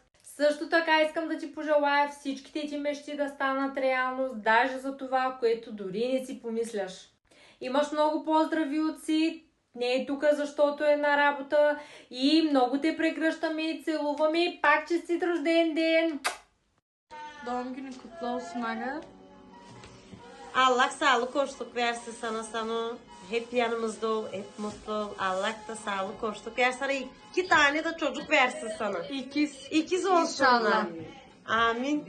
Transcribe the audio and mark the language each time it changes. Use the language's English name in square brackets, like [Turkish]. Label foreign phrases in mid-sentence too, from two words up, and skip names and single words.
[Bulgarian] Също така искам да ти пожелая всичките ти мечти да станат реалност, даже за това, което дори не си помисляш. Имаш много поздрави от си, не е тук, защото е на работа и много те прегръщаме и целуваме и пак честит рожден ден! [Turkish] Doğum günün kutlu olsun aga. Allah sağlık hoşluk versin sana. Hep yanımızda ol, hep mutlu ol. Allah da sağlık hoşluk versin sana. 2 tane de çocuk versin sana. İkiz olsunlar. Amin.